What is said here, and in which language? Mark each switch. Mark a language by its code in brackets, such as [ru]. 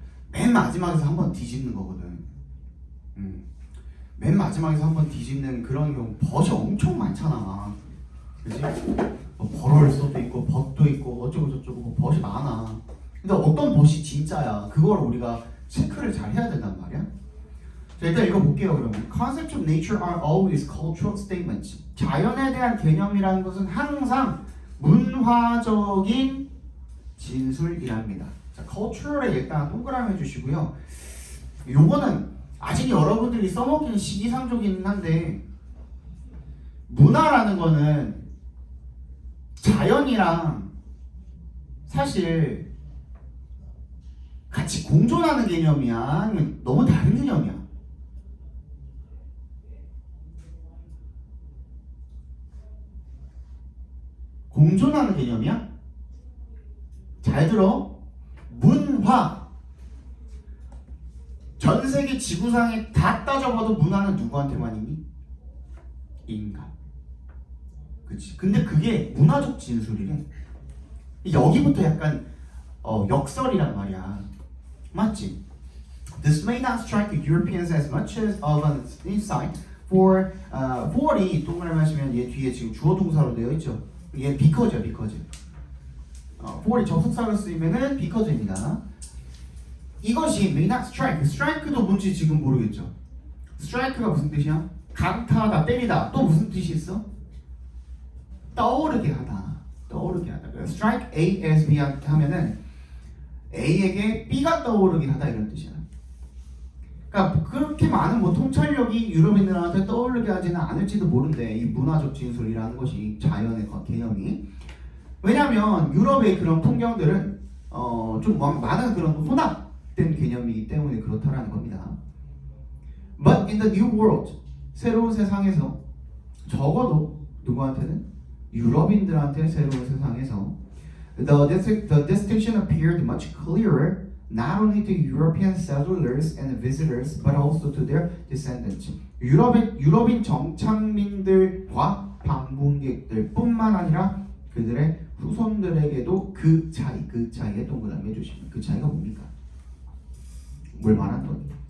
[ko] 맨 마지막에서 한번 뒤집는 거거든. 맨 마지막에서 한번 뒤집는 그런 경우 벗이 엄청 많잖아. 그지? 뭐 벌을 써도 있고 벗도 있고 어쩌고 저쩌고 뭐 벗이 많아. 근데 어떤 벗이 진짜야? 그걸 우리가 체크를 잘 해야 된단 말이야. 자, 일단 읽어볼게요. 그러면 [en] Concepts of nature are always cultural statements. [ko] 자연에 대한 개념이라는 것은 항상 문화적인 진술이랍니다. 자, cultural에 일단 동그라미 해주시고요. 요거는 아직 여러분들이 써먹기는 시기상조긴 한데 문화라는 거는 자연이랑 사실 같이 공존하는 개념이야? 아니면 너무 다른 개념이야? 공존하는 개념이야? 잘 들어. 문화. 전 세계 지구상에 다 따져봐도 문화는 누구한테만 있니? 인간. 그치. 근데 그게 문화적 진술이래. 여기부터 약간 역설이란 말이야. 맞지? [en] This may not strike Europeans as much as of an insight for [ko] for이 동그라미 하시면 얘 뒤에 지금 주어 동사로 되어 있죠. 얘 because야, because. for이 접속사로 쓰이면은 because입니다. 이것이 may not strike. strike도 뭔지 지금 모르겠죠. strike가 무슨 뜻이야? 강타하다, 때리다. 또 무슨 뜻이 있어? 떠오르게 하다. 떠오르게 하다. strike A as B 하면은 A에게 B가 떠오르게 하다 이런 뜻이야. 그러니까 그렇게 많은 뭐 통찰력이 유럽인들한테 떠오르게 하지는 않을지도 모른대. 이 문화적 진술이라는 것이 자연의 개념이. 왜냐하면 유럽의 그런 풍경들은 좀 많은 그런 혼합된 개념이기 때문에 그렇다라는 겁니다. [en] But in the new world, [ko] 새로운 세상에서 적어도 누구한테는? 유럽인들한테 새로운 세상에서 [en] the distinction appeared much clearer not only to European settlers and visitors but also to their descendants. [ko] 유럽인 정착민들과 방문객들뿐만 아니라 그들의 후손들에게도 그 차이에 동그라미 해주시면 그 차이가 뭡니까? 뭘 말하는 거니?